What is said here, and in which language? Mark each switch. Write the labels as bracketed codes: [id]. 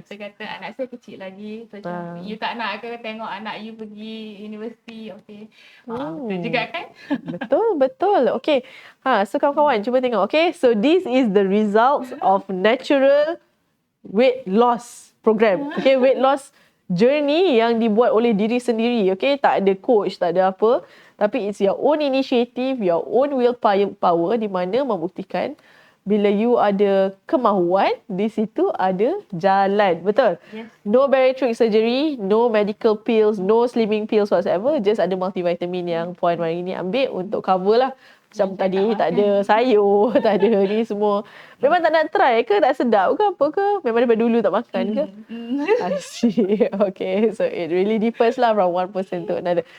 [ms] doktor kata anak saya kecil lagi, so you tak nak ke tengok anak you pergi universiti. Okay. Betul juga kan? Betul. Okay. So kawan-kawan cuba tengok. Okay. [en] So this is the results of natural weight loss program. Okay. Weight loss journey [ms] yang dibuat oleh diri sendiri. Okay. Tak ada coach, tak ada apa. Tapi [en] it's your own initiative, your own willpower [ms] di mana membuktikan bila you ada kemahuan, di situ ada jalan. Betul? [en] Yes. No bariatric surgery, no medical pills, no slimming pills whatsoever. [ms] Just ada multivitamin yang Puan Marini ambil untuk cover lah. Macam tadi tak ada sayur, tak ada ni semua. Memang tak nak try ke? Tak sedap ke apa ke? Memang daripada dulu tak makan ke? [en] I see. Okay. So it really differs lah from one person to another.